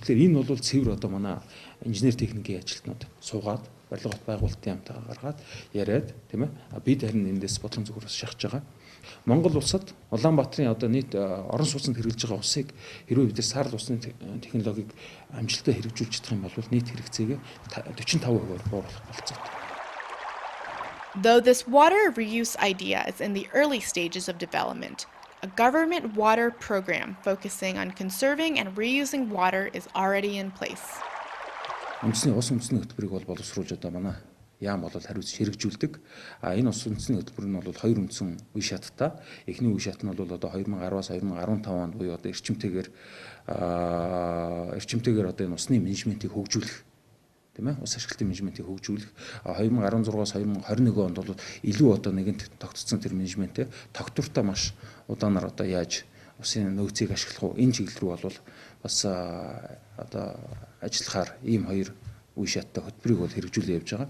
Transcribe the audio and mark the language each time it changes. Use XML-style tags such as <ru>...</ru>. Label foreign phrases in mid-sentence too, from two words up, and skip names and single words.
<mn>Тэгэхээр энэ бол цэвэр одоо манай инженер техникийн ажилтнууд суугаад барилгын байгуулалтын амтаа гаргаад яриад тийм ээ бид харин эндээс бодлон зүгээрс шахаж байгаа. Монгол улсад Улаанбаатарын одоо нийт орон сууцнд хэрэглэж байгаа усыг хэрвээ бид сарл усны технологиг амжилттай хэрэгжүүлж чадах юм бол нийт хэрэгцээг 45%-аар бууруулах болцоотой.</mn> <en>Though this water reuse idea is in the early stages of development, a government water program focusing on conserving and reusing water is already in place.</en> <mn>Үндэсний ус үндэсний хөтөлбөрийг бол боловсруулж одоо манай яам бол хариуц хэрэгжүүлдэг. Энэ ус үндэсний хөтөлбөр нь бол хоёр үндсэн үе шаттай. Эхний үе шат нь бол одоо 2010-аас 2015 онд буюу одоо эрчимтэйгээр одоо энэ усны менежментийг хөгжүүлэх тийм ээ ус ашиглалтын менежментийг хөгжүүлэх 2016-аас 2021 онд бол илүү одоо нэгэнт тогтцсон тэр менежментээ тогтвортой маш удаанаар одоо яаж усын нөөцийг ашиглах уу энэ чиглэл рүү бол бас одоо ажиллахаар ийм хоёр үе шаттай хөтөлбөрийг бол хэрэгжүүлээ явж байгаа.</mn>